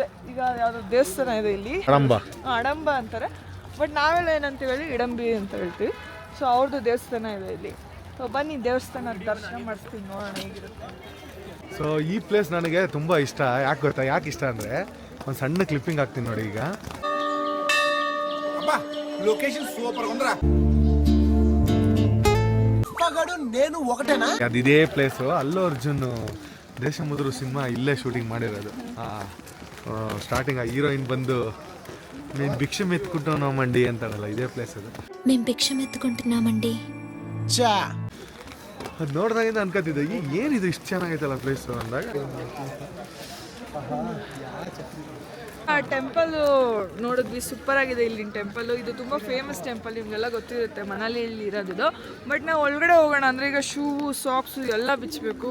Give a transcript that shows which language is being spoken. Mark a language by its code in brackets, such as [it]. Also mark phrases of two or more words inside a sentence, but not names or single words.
[kn] ಈಗ ಯಾವುದೋ ದೇವಸ್ಥಾನ ಇದೆ ಇಲ್ಲಿ, ಅಡಂಬ ಅಂತಾರೆ, ಬಟ್ ನಾವೆಲ್ಲ ಏನಂತ ಹೇಳಿ ಇಡಂಬಿ ಅಂತ ಹೇಳ್ತೀವಿ. ಸೊ ಅವ್ರದ್ದು ದೇವಸ್ಥಾನ ಇದೆ ಇಲ್ಲಿ. ಸೊ ಬನ್ನಿ ದೇವಸ್ಥಾನ ದರ್ಶನ ಮಾಡಿಸ್ತೀನಿ, ನೋಡೋಣ ಹೇಗಿರುತ್ತೆ. ಸೊ ಈ ಪ್ಲೇಸ್ ನನಗೆ ತುಂಬ ಇಷ್ಟ. ಯಾಕೆ ಗೊತ್ತಾ? ಯಾಕೆ ಇಷ್ಟ ಅಂದರೆ ಒಂದು ಸಣ್ಣ ಕ್ಲಿಪ್ಪಿಂಗ್ ಹಾಕ್ತೀನಿ ನೋಡಿ. ಈಗ [te] లొకేషన్ సూపర్ ఉందిరా పగడు నేను ఒకటేనా [kn] ಅದಿದೇ ಪ್ಲೇಸು. ಅಲ್ಲು ಅರ್ಜುನ್ ದೇಶಮುದ್ರು ಸಿನಿಮಾ ಇಲ್ಲೇ ಶೂಟಿಂಗ್ ಮಾಡಿರೋದು. ಸ್ಟಾರ್ಟಿಂಗ್ ಆ ಹೀರೋಯಿನ್ ಬಂದು [te] నేను భిక్ష మెత్తుకుంటున్నామండి [kn] అంటాడಲ್ಲ, [te] ఇదే ప్లేస్ [kn] ಅದು. [te] మేము భిక్ష మెత్తుకుంటున్నామండి. చా [kn] ಅದು ನೋಡಿದಾಗಿಂದ ಅನ್ಕೋತಿದ್ದೆ ಏನಿದು ಇಷ್ಟು ಚೆನ್ನಾಗೈತಲ್ಲ ಪ್ಲೇಸು ಅಂದಾಗ. ಆ ಟೆಂಪಲ್ ನೋಡಿದ್ವಿ, ಸೂಪರ್ ಆಗಿದೆ ಇಲ್ಲಿನ ಟೆಂಪಲ್. ಇದು ತುಂಬ ಫೇಮಸ್ ಟೆಂಪಲ್, ನಿಮಗೆಲ್ಲ ಗೊತ್ತಿರುತ್ತೆ, ಮನಾಲಿಯಲ್ಲಿ ಇರೋದಿದು. ಬಟ್ ನಾವು ಒಳಗಡೆ ಹೋಗೋಣ ಅಂದರೆ ಈಗ ಶೂ ಸಾಕ್ಸು ಎಲ್ಲ ಬಿಚ್ಚಬೇಕು.